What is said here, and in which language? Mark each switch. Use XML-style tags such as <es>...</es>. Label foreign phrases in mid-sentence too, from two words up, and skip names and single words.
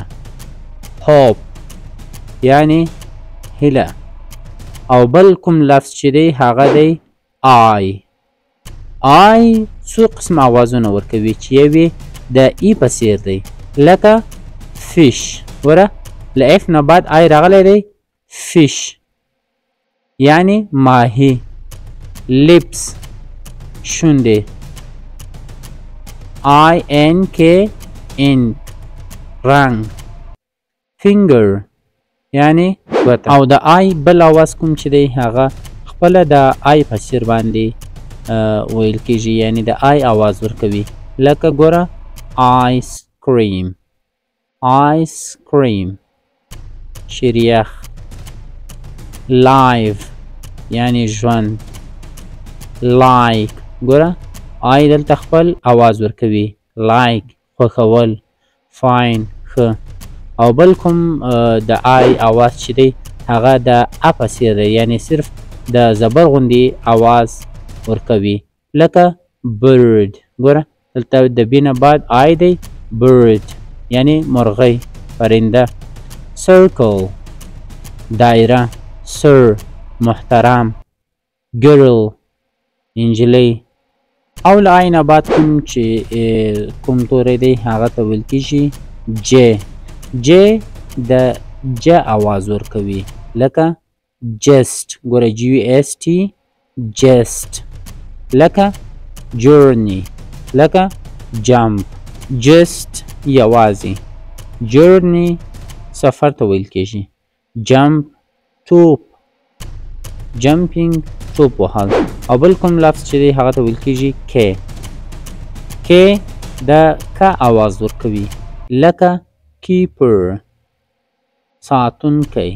<ps>hope یعنی هیله. او بل کوم لفظ چې دی هغه دی I څو قسم آوازونه ورکوي چې یو د ای په څیر دی لکه fish. ګوره له اف نه بعد آی راغلی دی. fish یعنی ماهی. lips شونډې. ink رنګ. finger یعنی ګوته. او د آی بل آواز کوم چې دی هغه خپله د آی په څیر باندې ویل کیږي یعنی د آی आवाज ورکوي لکه ګوره</ps> <en>ice cream</en> <ps>شیریخ. live یعنی ژوند. like ګوره آی دلته خپل आवाज ورکوي. like خوښول. fine ښه. او بل کوم د آی आवाज چې دی هغه د ا په څیر دی یعنی صرف د زبر غوندې आवाज ورکوي لکه bird. ګوره دلته د بی نه بعد آی دی. bird یعنی مرغۍ پرنده. circle دایره. sir محترم. girl انجلۍ. او له آی نه بعد کوم چې کوم توری دی هغه ته ویل کیږي ج د ج आवाज ورکوي لکه just. ګوره</ps> <en>GUST just.</en> <ps>لکه journey لکه jump. just یوازې. journey سفر ته ویل کیږي. jump توپ. jumping توپ وهل. او بل کوم لفظ چې دی هغه ته ویل کیږي k د ک आवाज ورکوي لکه keeper ساتونکی.</ps>